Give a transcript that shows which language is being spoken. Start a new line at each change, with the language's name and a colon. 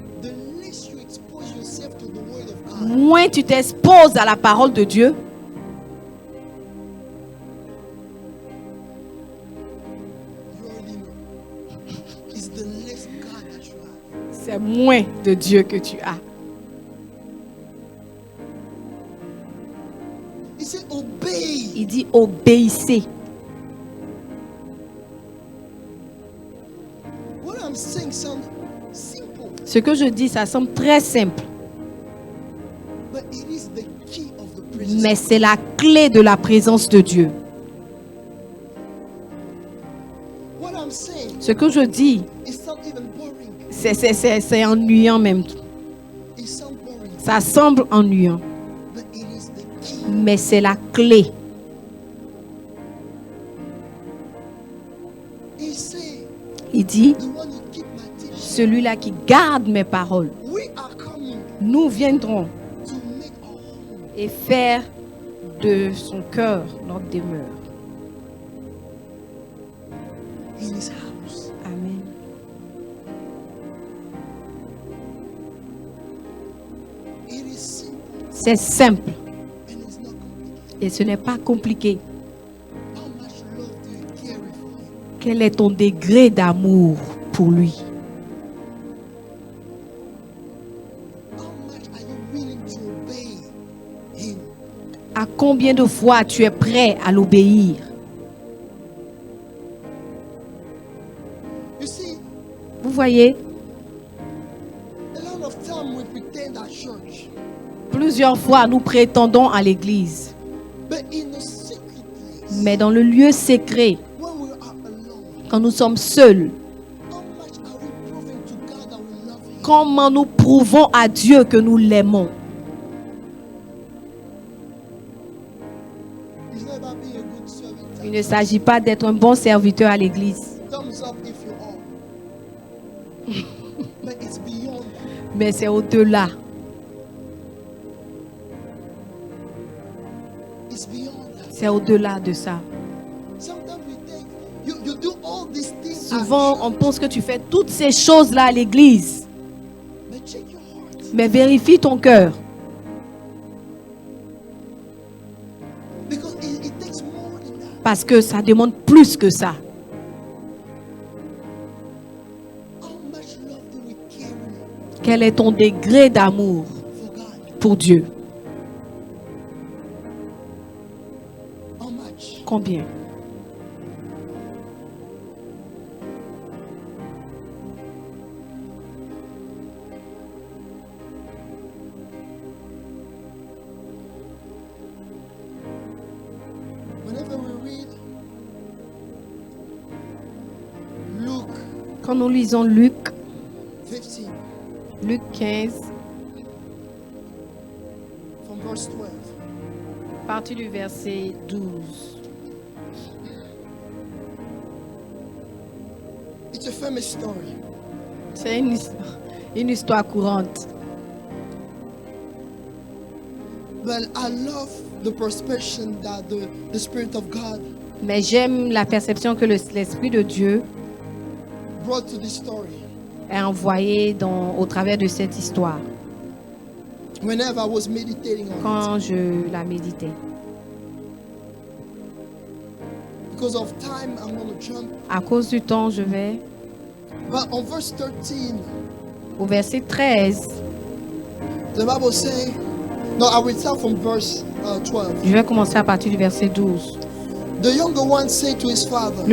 English: The less you expose yourself to the word of God,
French: moins tu t'exposes à la parole de Dieu,
English: you already know. It's the less God that you have.
French: c'est moins de Dieu que tu as.
English: He said, obey.
French: Il dit, obéissez.
English: What I'm saying sounds simple,
French: Ce que je dis, ça semble très simple,
English: but it is the key of the presence.
French: mais c'est la clé de la présence de Dieu.
English: What I'm saying,
French: Ce que je dis,
English: it sounds even boring.
French: c'est ennuyant même.
English: It sounds boring,
French: Ça semble ennuyant,
English: but it is the key.
French: mais c'est la clé.
English: He said,
French: Il dit,
English: the one who keep my teaching.
French: celui-là qui garde mes paroles,
English: We are coming
French: nous viendrons
English: to make our home
French: et faire de son cœur notre demeure.
English: in his house. Amen. It is simple
French: C'est simple
English: and it's not complicated.
French: et ce n'est pas compliqué.
English: How much love do you carry for him?
French: Quel est ton degré d'amour pour lui?
English: How much are you willing to obey him?
French: À combien de fois tu es prêt à l'obéir?
English: You see,
French: Vous voyez,
English: a lot of time we pretend at church,
French: plusieurs fois nous prétendons à l'église,
English: but in the secret place,
French: mais dans le lieu secret,
English: when we are alone,
French: quand nous sommes seuls,
English: how much are we proving to God that we love him?
French: comment nous prouvons à Dieu que nous l'aimons?
English: It's not about being a good servant.
French: Il ne s'agit pas d'être un bon serviteur à l'église,
English: Thumbs up if you are. But it's beyond that.
French: mais c'est au-delà.
English: It's beyond that.
French: C'est au-delà de ça.
English: Sometimes we think you do all these things at
French: Souvent, on
English: church,
French: pense que tu fais toutes ces choses-là à l'église,
English: but check your heart.
French: mais vérifie ton cœur,
English: Because it takes more than that.
French: parce que ça demande plus que ça.
English: How much love do we carry
French: Quel est ton degré d'amour
English: for God?
French: pour Dieu?
English: How much?
French: Combien?
English: Whenever we read Luke
French: Quand nous lisons Luc
English: 15
French: Luc 15,
English: from verse 12,
French: à partir du verset 12.
English: it's a famous story.
French: C'est une histoire courante.
English: But I love the perception that the Spirit of God
French: Mais j'aime la perception que l'Esprit de Dieu
English: brought to this story.
French: est envoyé au travers de cette histoire
English: Whenever I was meditating on it,
French: quand je la méditais.
English: because of time, I'm going to jump.
French: À cause du temps, je vais
English: But on verse 13,
French: au verset 13.
English: the Bible say, no, I will start from verse 12.
French: Je vais commencer à partir du verset 12.
English: The younger one said to his father,